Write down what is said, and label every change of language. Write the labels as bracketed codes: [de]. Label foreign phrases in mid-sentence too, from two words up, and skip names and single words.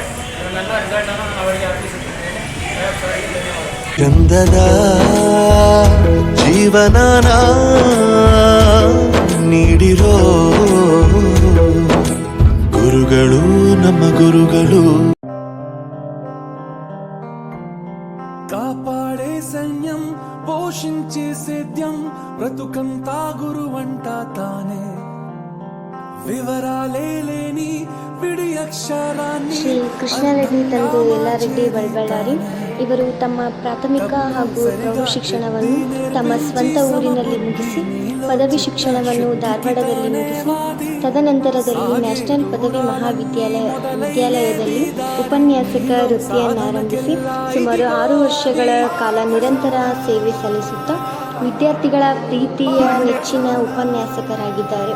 [kn] ನನ್ನೆಲ್ಲ ರಿಸಲ್ಟನ್ನು ನಾನು ಅವರಿಗೆ ಅರ್ಪಿಸುತ್ತಿದ್ದೇನೆ. ಚಂದದ ಜೀವನನ ನೀಡಿರೋ ಗುರುಗಳು ನಮ್ಮ ಗುರುಗಳು. [te] కాపాడే సైన్యం పోషించే సేద్యం బ్రతుకంతా గురువంట తానే వివరాలే లేని విడి అక్షరాన్ని. [kn] ಶ್ರೀ ಕೃಷ್ಣರೆಡ್ಡಿ ತಂದೆ ಯಲ್ಲಾರೆಡ್ಡಿ ಬಳ್ಬಳ್ಳಾರಿ ಇವರು ತಮ್ಮ ಪ್ರಾಥಮಿಕ ಹಾಗೂ ಪ್ರೌಢ ಶಿಕ್ಷಣವನ್ನು ತಮ್ಮ ಸ್ವಂತ ಊರಿನಲ್ಲಿ ಮುಗಿಸಿ ಪದವಿ ಶಿಕ್ಷಣವನ್ನು ಧಾರವಾಡದಲ್ಲಿ ಮುಗಿಸಿ ತದನಂತರದಲ್ಲಿ ನ್ಯಾಷನಲ್ ಪದವಿ ವಿದ್ಯಾಲಯದಲ್ಲಿ ಉಪನ್ಯಾಸಕ ವೃತ್ತಿಯನ್ನಾರಂಭಿಸಿ ಸುಮಾರು 6 ವರ್ಷಗಳ ಕಾಲ ನಿರಂತರ ಸೇವೆ ಸಲ್ಲಿಸುತ್ತಾ ವಿದ್ಯಾರ್ಥಿಗಳ ಪ್ರೀತಿಯ ನೆಚ್ಚಿನ ಉಪನ್ಯಾಸಕರಾಗಿದ್ದಾರೆ.